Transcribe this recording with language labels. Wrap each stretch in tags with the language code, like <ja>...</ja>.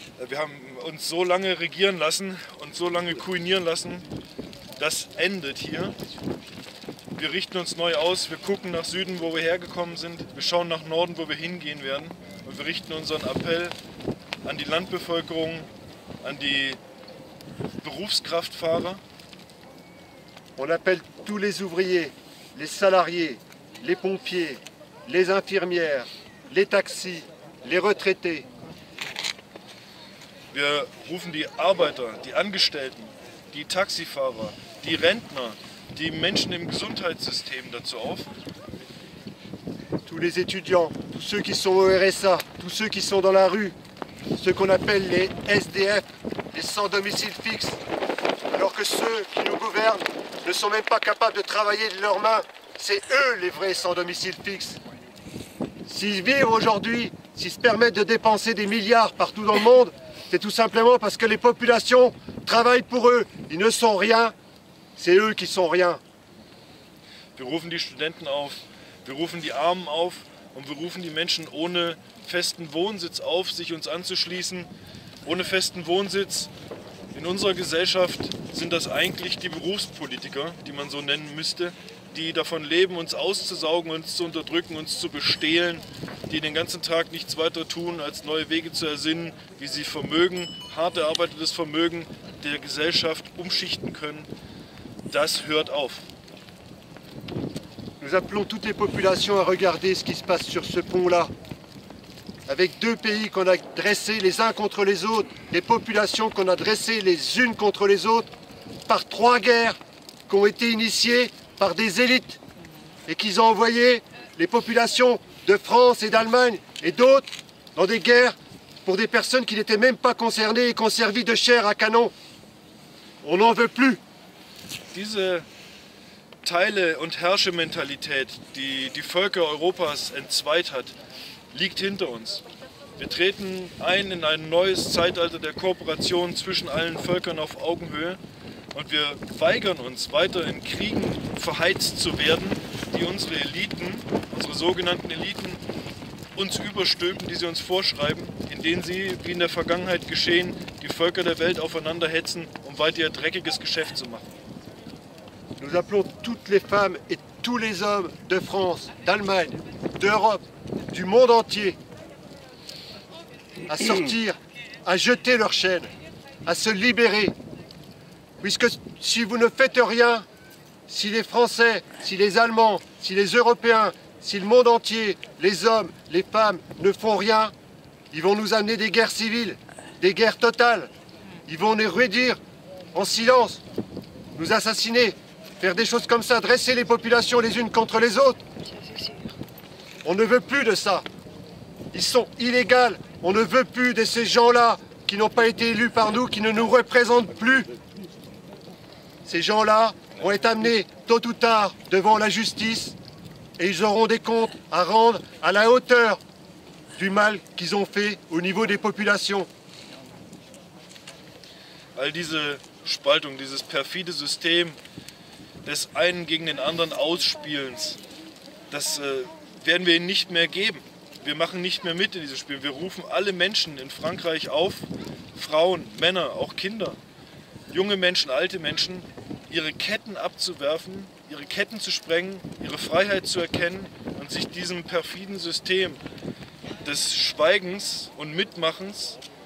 <de>Wir haben uns so lange regieren lassen und so lange kuinieren lassen, das endet hier. Wir richten uns neu aus, wir gucken nach Süden, wo wir hergekommen sind, wir schauen nach Norden, wo wir hingehen werden und wir richten unseren Appell an die Landbevölkerung, an die Berufskraftfahrer.</de> <fr>On appelle tous les ouvriers, les salariés, les pompiers, les infirmières, les taxis, les retraités.</fr> <de>Wir rufen die Arbeiter, die Angestellten, die Taxifahrer, die Rentner, die Menschen im Gesundheitssystem dazu auf.</de> <fr>Tous les étudiants, tous ceux qui sont au RSA, tous ceux qui sont dans la rue, ceux qu'on appelle les SDF, les sans domicile fixe, alors que ceux qui nous gouvernent ne sont même pas capables de travailler de leurs mains. C'est eux les vrais sans domicile fixe. S'ils vivent aujourd'hui, s'ils se permettent de dépenser des milliards partout dans le monde, c'est tout simplement parce que les populations travaillent pour eux. Ils ne sont rien, c'est eux qui sont rien.</fr> <de>Wir rufen die Studenten auf, wir rufen die Armen auf und wir rufen die Menschen ohne festen Wohnsitz auf, sich uns anzuschließen. Ohne festen Wohnsitz in unserer Gesellschaft sind das eigentlich die Berufspolitiker, die man so nennen müsste, die davon leben, uns auszusaugen, uns zu unterdrücken, uns zu bestehlen, die den ganzen Tag nichts weiter tun, als neue Wege zu ersinnen, wie sie Vermögen, hart erarbeitetes Vermögen der Gesellschaft umschichten können. Das hört auf.</de> <fr>Nous appelons toutes les populations à regarder ce qui se passe sur ce pont-là. Avec deux pays qu'on a dressés les uns contre les autres, des populations qu'on a dressées les unes contre les autres, par trois guerres qui ont été initiées par des élites et qu'ils ont envoyé les populations de France et d'Allemagne et d'autres dans des guerres pour des personnes qui n'étaient même pas concernées et qui ont servi de chair à canon. On n'en veut plus.</fr> <de>Diese Teile- und Herrschementalität, die die Völker Europas entzweit hat, liegt hinter uns. Wir treten ein in ein neues Zeitalter der Kooperation zwischen allen Völkern auf Augenhöhe und wir weigern uns, weiter in Kriegen verheizt zu werden, die unsere Eliten, unsere sogenannten Eliten, uns überstülpen, die sie uns vorschreiben, in denen sie, wie in der Vergangenheit geschehen, die Völker der Welt aufeinander hetzen, um weiter ihr dreckiges Geschäft zu machen.</de> <fr>Nous appelons toutes les femmes et tous les hommes de France, d'Allemagne, d'Europe, du monde entier à sortir, à jeter leurs chaînes, à se libérer. Puisque si vous ne faites rien, si les Français, si les Allemands, si les Européens, si le monde entier, les hommes, les femmes ne font rien, ils vont nous amener des guerres civiles, des guerres totales. Ils vont nous réduire en silence, nous assassiner, faire des choses comme ça, dresser les populations les unes contre les autres. On ne veut plus de ça. Ils sont illégaux. On ne veut plus de ces gens-là qui n'ont pas été élus par nous, qui ne nous représentent plus. Ces gens-là vont être amenés tôt ou tard devant la justice et ils auront des comptes à rendre à la hauteur du mal qu'ils ont fait au niveau des populations.</fr> <de>All diese Spaltung, dieses perfide System des einen gegen den anderen Ausspielens, das werden wir ihnen nicht mehr geben. Wir machen nicht mehr mit in diesem Spiel. Wir rufen alle Menschen in Frankreich auf, Frauen, Männer, auch Kinder, junge Menschen, alte Menschen, ihre Ketten abzuwerfen, ihre Ketten zu sprengen, ihre Freiheit zu erkennen und sich diesem perfiden System des Schweigens und Mitmachens</de>